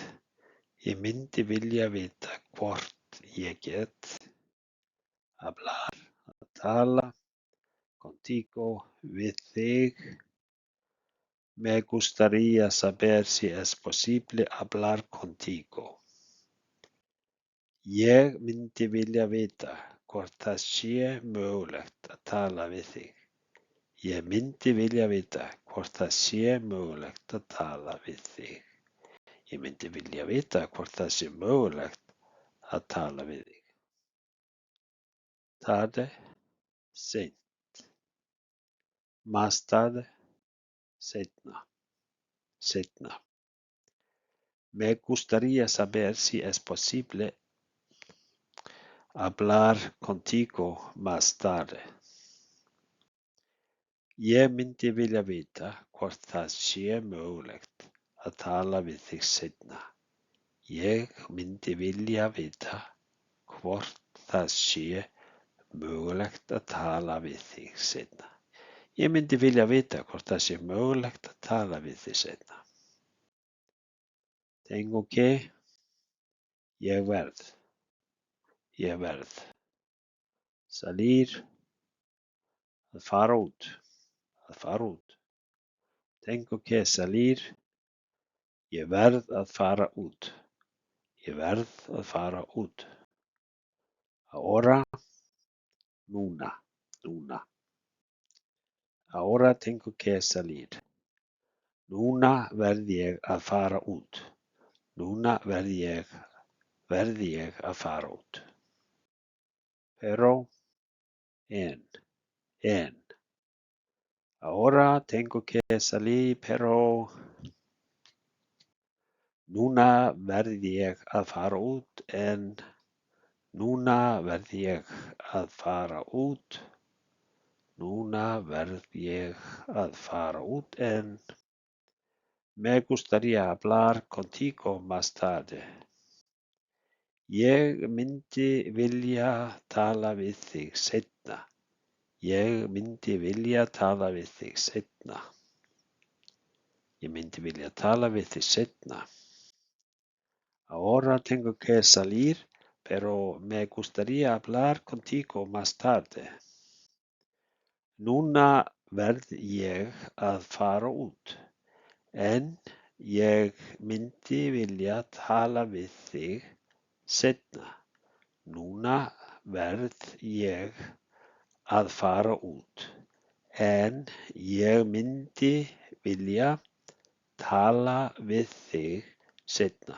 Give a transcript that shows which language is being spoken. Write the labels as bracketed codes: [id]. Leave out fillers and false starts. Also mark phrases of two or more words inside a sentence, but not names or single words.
[is] Ég myndi vilja vita hvort ég get. Hablar, að tala. Contigo, við þig. [es] Me gustaría saber si es posible hablar contigo. [is] Ég myndi vilja vita hvort það sé mögulegt að tala við þig. Ég myndi vilja vita hvort það sé mögulegt að tala við þig. Ég myndi vilja vita hvort það sé mögulegt að tala við þig. [es] Tarde, seint. Más tarde, [is] seinna. Seinna. [es] Me gustaría saber si es posible hablar contigo más tarde. [is] Ég myndi vilja vita hvort það sé mögulegt að tala við þig seinna. Ég myndi vilja vita hvort það sé mögulegt að tala við þig seinna. Ég myndi vilja vita hvort það sé mögulegt að tala við þig seinna. [es] Tengo que. [is] Ég verð. Ég verð. Salir. Að fara út. Að fara út. [es] Tengo que salir. [is] Ég verð að fara út. Ég verð að fara út. Ahora. Núna. Núna. [es] Ahora tengo que salir. [is] Núna verð ég að fara út. Núna verð ég að fara út. [es] Pero. En. Ahora tengo que salir, pero. [is] Núna verð ég að fara út en. Núna verð ég að fara út. Núna verð ég að fara út en. [es] Me gustaría hablar contigo más tarde. [is] Ég myndi vilja tala við þig seinna. Ég myndi vilja tala við þig seinna. Ég myndi vilja tala við þig seinna. [es] Ahora tengo que salir, pero me gustaría hablar contigo más tarde. [is] Núna verð ég að fara út, en ég myndi vilja tala við þig seinna. Núna verð ég að fara út, en ég myndi vilja tala við þig seinna.